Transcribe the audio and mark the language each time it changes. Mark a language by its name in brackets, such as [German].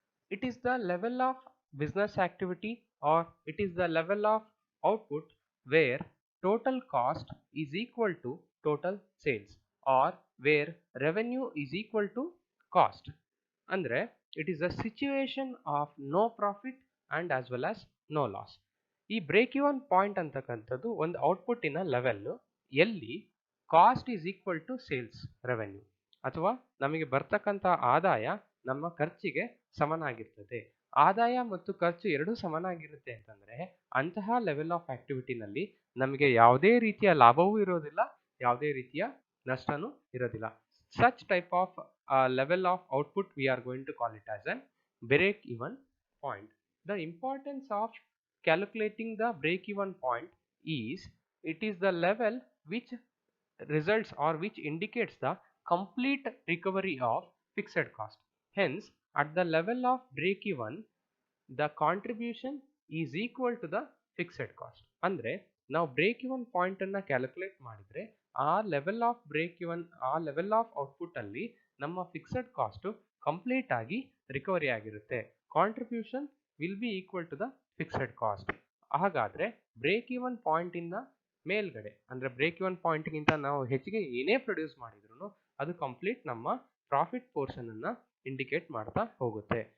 [English] It is the level of business activity or it is the level of output where total cost is equal to total sales or where revenue is equal to cost. Andre it is a situation of no profit and as well as no loss. [Kannada] ಈ break even point ಅಂತಕ್ಕಂಥದ್ದು ಒಂದು ಔಟ್ಪುಟ್ಟಿನ level ಎಲ್ಲಿ [English] cost is equal to sales revenue [Kannada] ಅಥವಾ ನಮಗೆ ಬರ್ತಕ್ಕಂಥ ಆದಾಯ ನಮ್ಮ ಖರ್ಚಿಗೆ ಸಮನಾಗಿರ್ತದೆ. ಆದಾಯ ಮತ್ತು ಖರ್ಚು ಎರಡೂ ಸಮನಾಗಿರುತ್ತೆ ಅಂತಂದರೆ ಅಂತಹ ಲೆವೆಲ್ ಆಫ್ ಆಕ್ಟಿವಿಟಿನಲ್ಲಿ ನಮಗೆ ಯಾವುದೇ ರೀತಿಯ ಲಾಭವೂ ಇರೋದಿಲ್ಲ, ಯಾವುದೇ ರೀತಿಯ ನಷ್ಟನೂ ಇರೋದಿಲ್ಲ. [English] such type of level of output we are going to call it as an break even point. The importance of calculating the break even point is it is the level which results or which indicates the complete recovery of fixed cost. Hence at the level of break even the contribution is equal to the fixed cost. [Kannada] ಅಂದ್ರೆ ನಾವು break even point ಅನ್ನ calculate ಮಾಡಿದ್ರೆ ಆ level of break even ಆ level of output ಅಲ್ಲಿ ನಮ್ಮ fixed cost complete ಆಗಿ recovery ಆಗಿರುತ್ತೆ. [English] Contribution will be equal to the fixed cost. [Kannada] ಹಾಗಾದ್ರೆ ಬ್ರೇಕ್ ಇವನ್ ಪಾಯಿಂಟ್ ಇಂದ ಮೇಲ್ಗಡೆ ಅಂದ್ರೆ ಬ್ರೇಕ್ ಇವನ್ ಪಾಯಿಂಟ್ ಗಿಂತ ನಾವು ಹೆಚ್ಚಿಗೆ ಏನೇ ಪ್ರೊಡ್ಯೂಸ್ ಮಾಡಿದ್ರು ಅದು ಕಂಪ್ಲೀಟ್ ನಮ್ಮ ಪ್ರಾಫಿಟ್ ಪೋರ್ಷನ್ ಅನ್ನ ಇಂಡಿಕೇಟ್ ಮಾಡ್ತಾ ಹೋಗುತ್ತೆ.